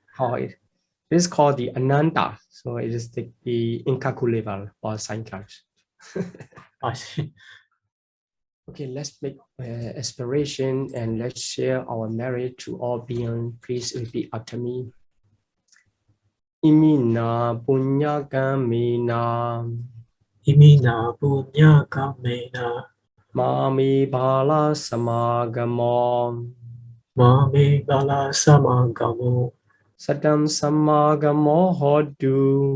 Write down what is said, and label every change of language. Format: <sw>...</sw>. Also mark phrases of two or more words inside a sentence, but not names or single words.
<en>how it is called the Ananta? So it is the incalculable or sankars. I see. Okay, let's make aspiration and let's share our merit to all beings. Please repeat after me.</en> <pi>Imina punya kamena. Imina punya kamena. Mami bala samagamo. Mami bala samagamo. Satam samagamo hodu.</pi>